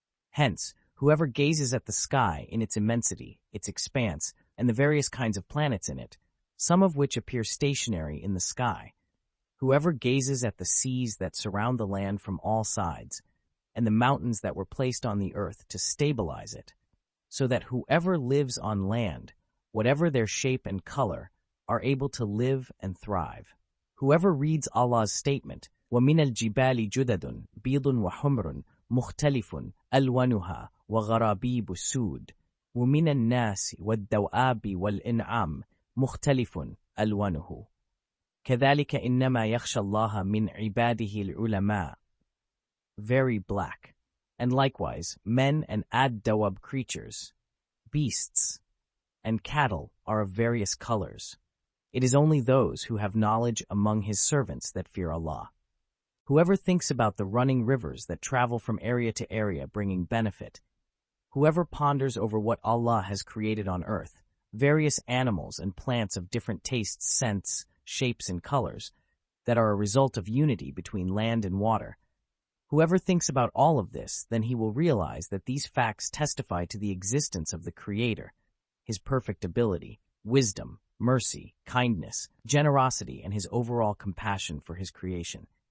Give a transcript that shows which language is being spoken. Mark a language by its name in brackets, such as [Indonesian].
[English] Hence, whoever gazes at the sky in its immensity, its expanse, and the various kinds of planets in it, some of which appear stationary in the sky, whoever gazes at the seas that surround the land from all sides, and the mountains that were placed on the earth to stabilize it, so that whoever lives on land, whatever their shape and color, are able to live and thrive. Whoever reads Allah's statement, [Arabic] وَمِنَ الْجِبَالِ جُدَدٌ بِيضٌ وَحُمْرٌ مُخْتَلِفٌ أَلْوَانُهَا وَغَرَابِيبُ سُودٌ وَمِنَ النَّاسِ وَالدَّوْآبِ وَالْإِنْعَامِ مُخْتَلِفٌ أَلْوَانُهُ كَذَلِكَ إِنَّمَا يَخْشَى اللَّهَ مِنْ عِبَادِهِ الْعُلَمَاءِ. [English] Very black, and likewise men and ad-dawab creatures, beasts, and cattle are of various colors. It is only those who have knowledge among his servants that fear Allah. Whoever thinks about the running rivers that travel from area to area bringing benefit, whoever ponders over what Allah has created on earth, various animals and plants of different tastes, scents, shapes, and colors, that are a result of unity between land and water, whoever thinks about all of this, then he will realize that these facts testify to the existence of the Creator, his perfect ability, wisdom, mercy, kindness, generosity, and his overall compassion for his creation.